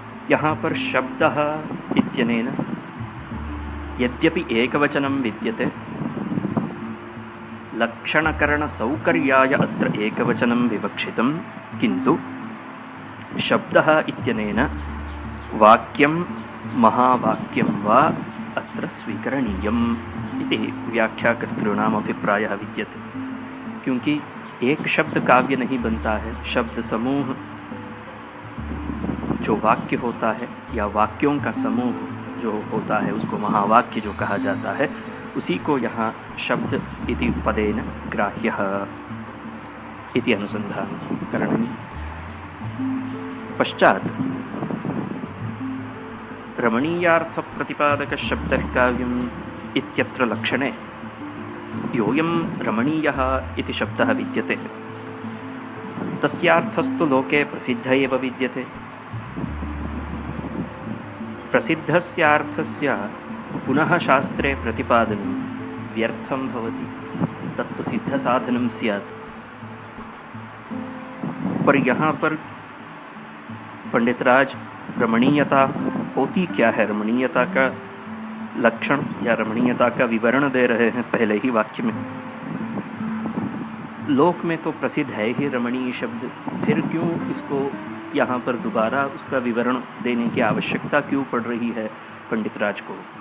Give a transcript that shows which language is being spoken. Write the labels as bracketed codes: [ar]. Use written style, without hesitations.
[sa] यहाँ पर शब्दः इत्यनेन यद्यपि एकवचनं विद्यते, लक्षणकरणसौकर्याय अत्र एकवचनं विवक्षितं, किन्तु शब्दः इत्यनेन वाक्यं महावाक्यं वा अत्र स्वीकरणीयम् इति व्याख्याकर्तॄणाम् अभिप्रायः विद्यते। [hi] क्योंकि एक शब्द काव्य नहीं बनता है, शब्द समूह जो वाक्य होता है या वाक्यों का समूह जो होता है उसको महावाक्य जो कहा जाता है, उसी को यहाँ [sa] शब्द इति पदेन ग्राह्यः इति अनुसंधान करणीय। पश्चात रमणीयार्थ प्रतिपादक शब्द काव्यम् इत्यत्र लक्षणे योऽयं रमणीयः इति शब्दः विद्यते, तस्यार्थस्तु लोके प्रसिद्ध एव विद्यते। प्रसिद्धस्यार्थस्य पुनः शास्त्रे प्रतिपादनं व्यर्थं भवति, तत्तु सिद्धसाधनं स्यात्। [hi] पर यहाँ पर पंडितराज रमणीयता होती क्या है, रमणीयता का लक्षण या रमणीयता का विवरण दे रहे हैं पहले ही वाक्य में। लोक में तो प्रसिद्ध है ही रमणीय शब्द, फिर क्यों इसको यहाँ पर दोबारा उसका विवरण देने की आवश्यकता क्यों पड़ रही है पंडितराज को?